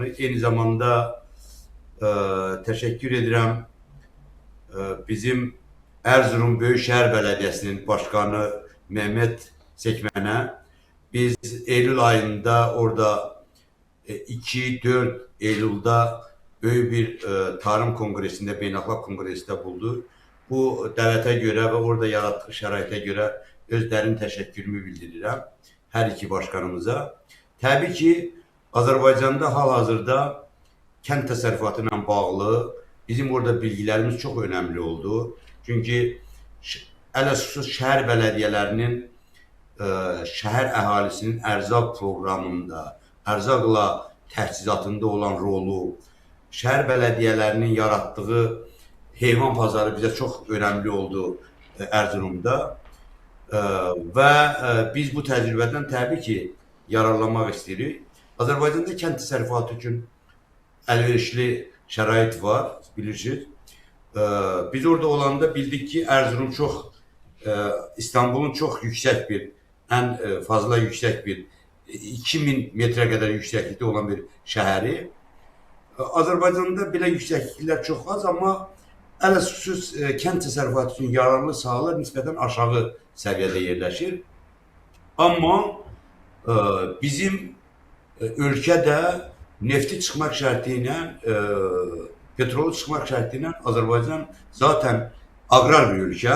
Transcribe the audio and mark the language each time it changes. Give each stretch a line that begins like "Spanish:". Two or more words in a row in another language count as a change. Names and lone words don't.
Turkish: Aynı zamanda teşekkür edirəm bizim Erzurum Büyükşehir Belediyesi'nin başkanı Mehmet Sekmen'e. Biz Eylül ayında orada 2-4 Eylül'de büyük bir tarım kongresinde, beynəlxalq kongresinde buldu.
Azerbaijani: Bu dəvətə görə və orada yaratdığı şəraitə görə öz dərin təşəkkürümü bildirirəm hər iki başkanımıza. Təbii ki, Azərbaycanda hal-hazırda kənd təsərrüfatı ilə bağlı bizim orada
Turkish: bilgilerimiz çok önemli oldu.
Azerbaijani: Çünkü ələxüsus şəhər bələdiyələrinin şəhər əhalisinin ərzaq programında, ərzaqla təchizatında olan rolu, şəhər bələdiyələrinin yarattığı heyvan pazarı
Turkish: bize çok önemli oldu
Azerbaijani: Erzurum'da. Ve biz bu təcrübədən təbii ki, yararlanmaq istəyirik. Azərbaycanda kənd təsərrüfatı üçün əlverişli şərait var, bilirsiniz.
Turkish: Biz orada olanda bildik ki Erzurum çok, İstanbul'un çok yüksek bir, en fazla yüksek bir 2000 metre kadar yükseklikte olan bir şehri. Azerbaycan'da bile yükseklikler çok az ama
Azerbaijani: ələxüsus kənd təsərrüfatı üçün yararlı sahalar nisbətən aşağı səviyyədə yerləşir. Amma bizim ölkədə nefti çıxmaq şərti ilə, petrolu çıxmaq şərti ilə Azərbaycan
Turkish: zaten agrar bir ülke.